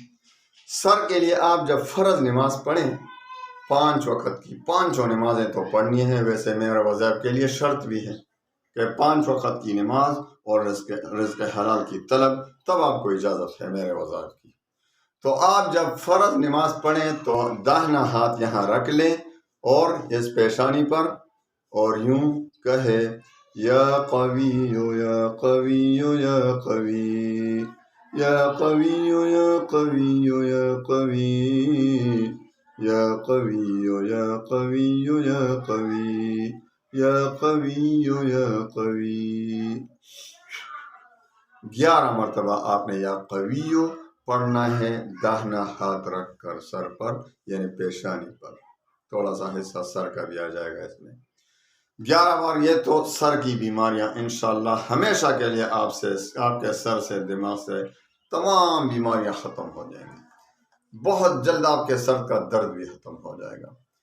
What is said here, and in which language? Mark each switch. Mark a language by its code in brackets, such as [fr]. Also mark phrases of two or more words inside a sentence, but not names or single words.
[ur] سر کے لیے آپ جب فرض نماز پڑھیں 5 وقت کی، 5 نمازیں تو پڑھنی ہیں، ویسے میرے وظائف کے لیے شرط بھی ہے کہ 5 وقت کی نماز اور رزق حلال کی طلب، تب آپ کو اجازت ہے میرے وظائف کی۔ تو آپ جب فرض نماز پڑھیں تو داہنا ہاتھ یہاں رکھ لیں اور اس پیشانی پر، اور یوں کہے [ar] یا قوی یا قوی یا قوی یا قوی یا قوی یا قوی یا قوی یا قوی یا قوی یا قوی یا قوی [ur] 11 مرتبہ آپ نے یا قویو پڑھنا ہے، داہنا ہاتھ رکھ کر سر پر، یعنی پیشانی پر، تھوڑا سا حصہ سر کا بھی آ جائے گا اس میں 11 بار۔ یہ تو سر کی بیماریاں انشاءاللہ ہمیشہ کے لیے آپ کے سر سے دماغ سے تمام بیماریاں ختم ہو جائیں گی، بہت جلد آپ کے سر کا درد بھی ختم ہو جائے گا۔